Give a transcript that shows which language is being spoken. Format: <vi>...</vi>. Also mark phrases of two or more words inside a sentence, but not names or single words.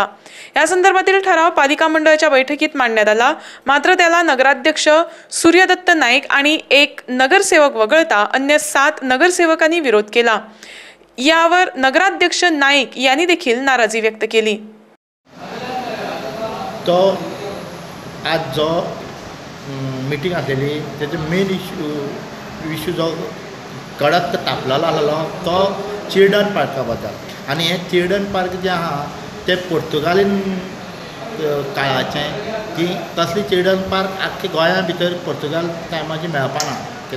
<mr>या संदर्भातील ठराव पालिका मंडळाच्या बैठकीत मांडण्यात आला, मात्र त्याला नगराध्यक्ष सूर्यदत्त नाईक आणि एक नगरसेवक वगळता अन्य 7 नगरसेवकांनी विरोध केला। यावर नगराध्यक्ष नाईक यांनी देखील नाराजी व्यक्त केली।</mr> <kok>तो आज जो मीटिंग आसलेली त्याचे</kok> <en>main issue</en> <kok>जो कडक तापलेलो आसलो तो</kok> <en>children park</en> <kok>बद्दल। आनी हे</kok> <en>children park</en> <kok>जे आहा ते पोर्तुगालीन काळाचें की तसली</kok> <en>children park</en> <kok>आख्खे गोंया भितर पोर्तुगाल टायमाची मेळपाना कितें।</kok>